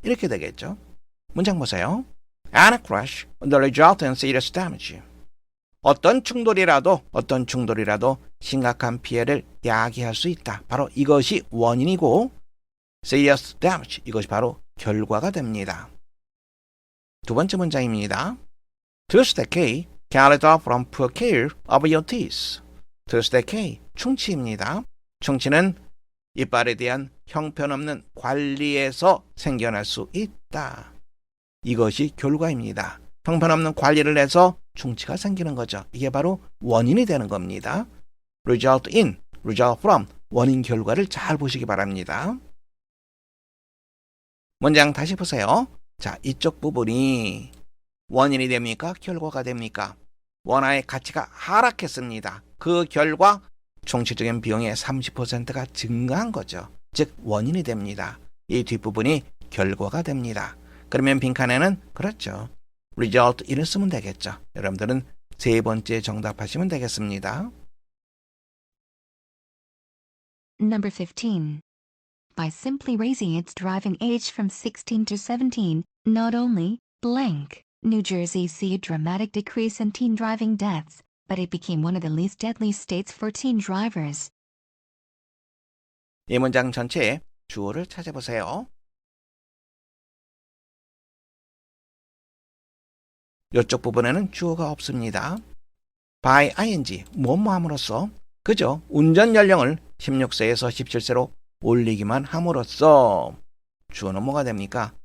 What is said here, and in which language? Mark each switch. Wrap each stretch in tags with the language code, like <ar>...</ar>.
<ko>이렇게 되겠죠. 문장 보세요.</ko> <en>And a crash, the result in serious damage.</en> <ko>어떤 충돌이라도 심각한 피해를 야기할 수 있다. 바로 이것이 원인이고 serious damage, 이것이 바로 결과가 됩니다. 두 번째 문장입니다.</ko> <en>Tooth decay can result from poor care of your teeth.</en> <ko>Tooth decay, 충치입니다. 충치는 이빨에 대한 형편없는 관리에서 생겨날 수 있다. 이것이 결과입니다. 형편없는 관리를 해서 충치가 생기는 거죠. 이게 바로 원인이 되는 겁니다. result in, result from, 원인 결과를 잘 보시기 바랍니다. 문장 다시 보세요. 자, 이쪽 부분이 원인이 됩니까? 결과가 됩니까? 원화의 가치가 하락했습니다. 그 결과 총체적인 비용의 30%가 증가한 거죠. 즉 원인이 됩니다. 이 뒷부분이 결과가 됩니다. 그러면 빈칸에는 그렇죠. result in을 쓰면 되겠죠. 여러분들은 세 번째 정답하시면 되겠습니다.</ko> <en>Number 15. By simply raising its driving age from 16 to 17, not only, blank, New Jersey see a dramatic decrease in teen driving deaths, but it became one of the least deadly states for teen drivers.</en> <ko>이 문장 전체에 주어를 찾아보세요. 이쪽 부분에는 주어가 없습니다. by ing, 뭐뭐함으로써, 그죠? 운전 연령을 16세에서 17세로 올리기만 함으로써 주어는 뭐가 됩니까?</ko>